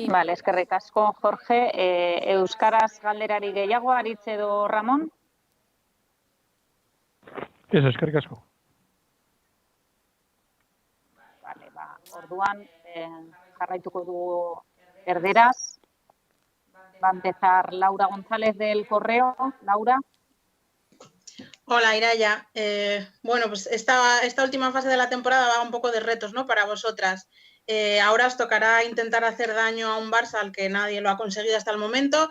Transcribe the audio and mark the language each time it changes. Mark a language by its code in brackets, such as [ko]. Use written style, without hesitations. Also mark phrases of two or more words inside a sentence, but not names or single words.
[eu] Vale, eskerrik asko, Jorge. Euskaraz galderari gehiago, Aritz edo Ramon? Ez, eskerrik asko. Vale, orduan, jarraituko dugu erderaz. [es] Va a empezar Laura González del Correo. Laura. Hola, Iraia. Pues esta última fase de la temporada va un poco de retos, ¿no? Para vosotras. Ahora os tocará intentar hacer daño a un Barça al que nadie lo ha conseguido hasta el momento.